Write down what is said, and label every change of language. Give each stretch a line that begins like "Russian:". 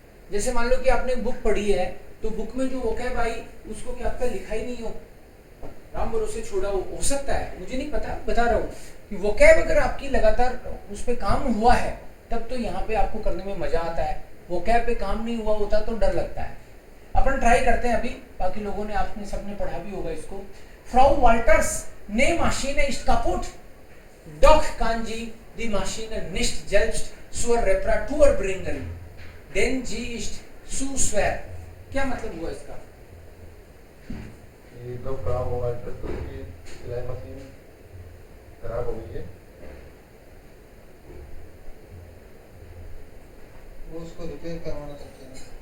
Hindi: जैसे मान लो कि आपने बुक पढ़ी है तो बुक में जो वोकैब आई उसको क्या आपका लिखा ही नहीं हो, राम भरोसे छोड़ा हो सकता है, मुझे नहीं पता, बता रहा हूँ कि वोकैब अगर आपकी लगातार उस पर काम हुआ है तब तो यहाँ पे आपको करने में मजा आता है। वोकैब पे काम नहीं हुआ होता तो डर लगता है। अपन ट्राई करते हैं अभी, बाकी लोगों ने आपने सबने पढ़ा भी होगा इसको।
German: फ्राउ वाल्टर्स ने Maschine ist kaputt, doch kann sie die Maschine nicht selbst zur Reparatur bringen, denn sie ist zu schwer।
Hindi: क्या मतलब हुआ इसका? ये जो खराब हुआ है तो उसकी सिलाई मशीन खराब हो गई है, वो उसको रिपेयर करवाना चाहते हैं।